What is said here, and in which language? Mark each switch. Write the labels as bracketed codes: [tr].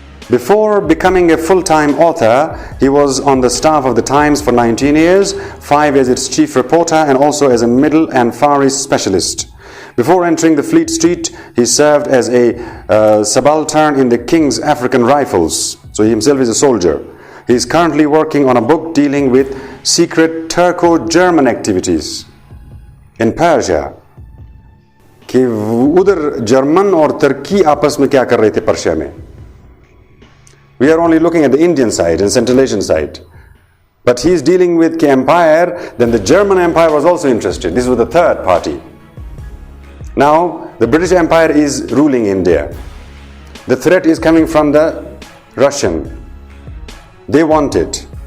[en] Before becoming a full-time author, he was on the staff of the Times for 19 years, 5 as its chief reporter and also as a Middle and Far East specialist. Before entering the Fleet Street, he served as a subaltern in the King's African Rifles. So he himself is a soldier. He is currently working on a book dealing with secret Turco-German activities in Persia. [hi] कि उधर German और तुर्की आपस में क्या कर रहे थे Persia में. [en] We are only looking at the Indian side and Central Asian side. But he is dealing with the empire, then the German Empire was also interested. This was the third party. Now, the British Empire is ruling India. The threat is coming from the Russian. They want it.